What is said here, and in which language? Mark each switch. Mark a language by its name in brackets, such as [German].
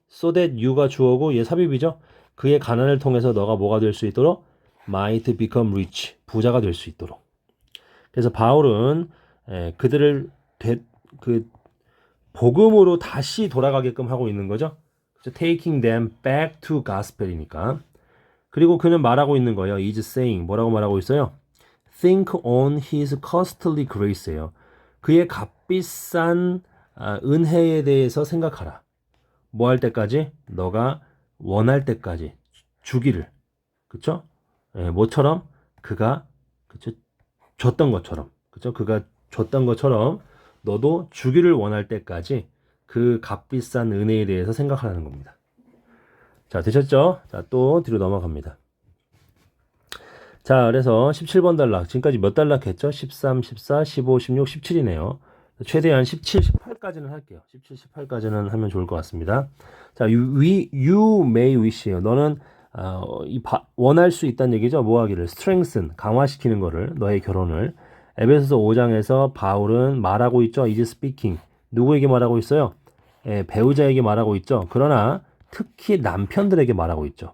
[English] so that you [Korean] 가 주어고 얘 삽입이죠? 그의 가난을 통해서 너가 뭐가 될 수 있도록? [English] might become rich. [Korean] 부자가 될 수 있도록. 그래서 바울은 그들을 복음으로 다시 돌아가게끔 하고 있는 거죠. 그쵸? [English] taking them back to gospel이니까. [Korean] 그리고 그는 말하고 있는 거예요. [English] is saying. [Korean] 뭐라고 말하고 있어요? [English] think on his costly grace예요. [Korean] 그의 값비싼 은혜에 대해서 생각하라. 뭐 할 때까지? 너가 원할 때까지 주기를. 그쵸? 뭐처럼? 그가 그쵸? 줬던 것처럼. 그쵸? 그가 줬던 것처럼 너도 주기를 원할 때까지 그 값비싼 은혜에 대해서 생각하라는 겁니다. 자, 되셨죠? 자, 또 뒤로 넘어갑니다. 자, 그래서 17번 단락. 지금까지 몇 단락 했죠? 13, 14, 15, 16, 17이네요. 최대한 17, 18까지는 할게요. 17, 18까지는 하면 좋을 것 같습니다. 자, [English] you may wish예요. [Korean] 너는 원할 수 있다는 얘기죠. 뭐 하기를? strengthen, 강화시키는 거를, 너의 결혼을. 에베소서 5장에서 바울은 말하고 있죠. [English] is speaking. [Korean] 누구에게 말하고 있어요? 배우자에게 말하고 있죠. 그러나 특히 남편들에게 말하고 있죠.